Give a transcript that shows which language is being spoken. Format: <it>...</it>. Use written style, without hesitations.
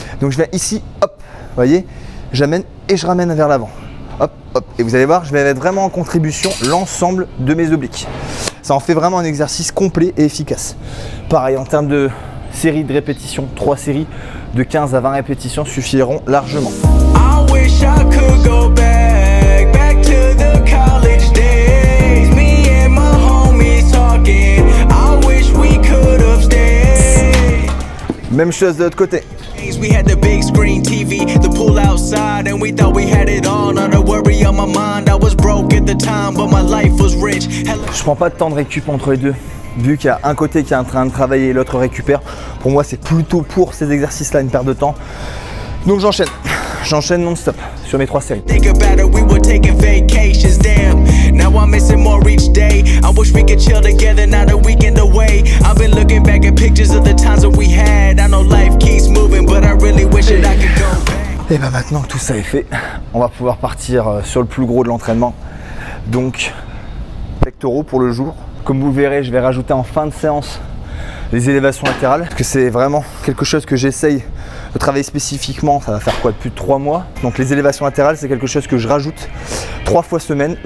<fr>Donc je viens ici, hop, vous voyez, j'amène et je ramène vers l'avant. Hop, hop. Et vous allez voir, je vais mettre vraiment en contribution l'ensemble de mes obliques. Ça en fait vraiment un exercice complet et efficace. Pareil, en termes de séries de répétitions. 3 séries de 15 à 20 répétitions suffiront largement.</fr> <en>I wish I could go back to the college days. Me and my homies talking. I wish we could have stayed.</en> <fr>Même chose de l'autre côté.</fr> <en>We had the big screen TV, the pool outside, and we thought we had it all. Not a worry on my mind. I was broke at the time, but my life was rich.</en> <fr>Je prends pas de temps de récup entre les deux. Vu qu'il y a un côté qui est en train de travailler et l'autre récupère, pour moi c'est plutôt pour ces exercices-là une perte de temps. Donc j'enchaîne non-stop sur mes 3 séries.</fr> <en>Think about it, we were taking vacations, damn. Now I'm missing more each day. I wish we could chill together, not a weekend away. I've been looking back at pictures of the times that we had. I know life keeps moving, but I really wish that I could go back.</en> <fr>Et bah maintenant que tout ça est fait, on va pouvoir partir sur le plus gros de l'entraînement. Donc pectoraux pour le jour. Comme vous le verrez, je vais rajouter en fin de séance les élévations latérales, parce que c'est vraiment quelque chose que j'essaye de travailler spécifiquement. Ça va faire quoi, depuis 3 mois. Donc les élévations latérales, c'est quelque chose que je rajoute 3 fois semaine.</fr>